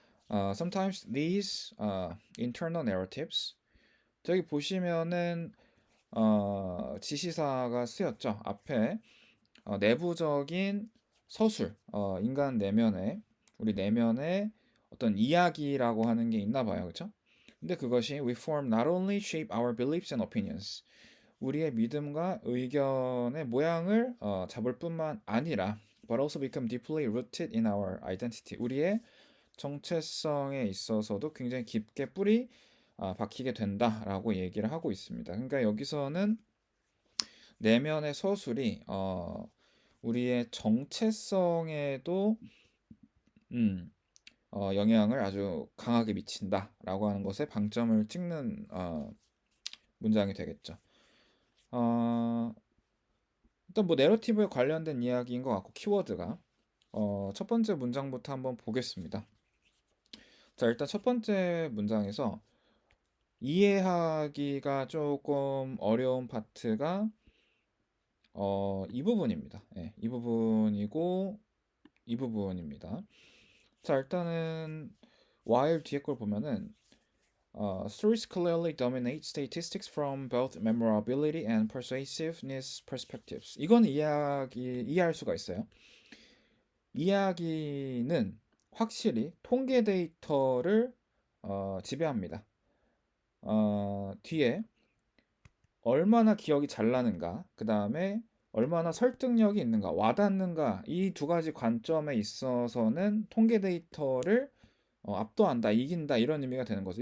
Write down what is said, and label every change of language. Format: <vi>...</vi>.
<en>Sometimes these internal narratives</en> <ko>저기 보시면은 지시사가 쓰였죠. 앞에 내부적인 서술, 인간 내면에 우리 내면에 어떤 이야기라고 하는 게 있나 봐요, 그렇죠? 근데 그것이</ko> <en>we form not only shape our beliefs and opinions</en> <ko>우리의 믿음과 의견의 모양을 잡을 뿐만 아니라</ko> <en>but also become deeply rooted in our identity.</en> <ko>우리의 정체성에 있어서도 굉장히 깊게 뿌리 박히게 된다라고 얘기를 하고 있습니다. 그러니까 여기서는 내면의 서술이 우리의 정체성에도 음, 영향을 아주 강하게 미친다라고 하는 것에 방점을 찍는 문장이 되겠죠. 어, 일단 뭐 내러티브에 관련된 이야기인 것 같고 키워드가 첫 번째 문장부터 한번 보겠습니다. 자, 일단 첫 번째 문장에서 이해하기가 조금 어려운 파트가 이 부분입니다. 예, 이 부분이고 이 부분입니다. 자, 일단은</ko> <en>while</en> <ko>뒤에 걸 보면은</ko> <en>stories clearly dominate statistics from both memorability and persuasiveness perspectives.</en> <ko>이건 이해할 수가 있어요. 이야기는 확실히 통계 데이터를 지배합니다. 뒤에 얼마나 기억이 잘 나는가, 그 다음에 얼마나 설득력이 있는가, 와닿는가, 이 두 가지 관점에 있어서는 통계 데이터를 압도한다, 이긴다, 이런 의미가 되는 거죠.</ko>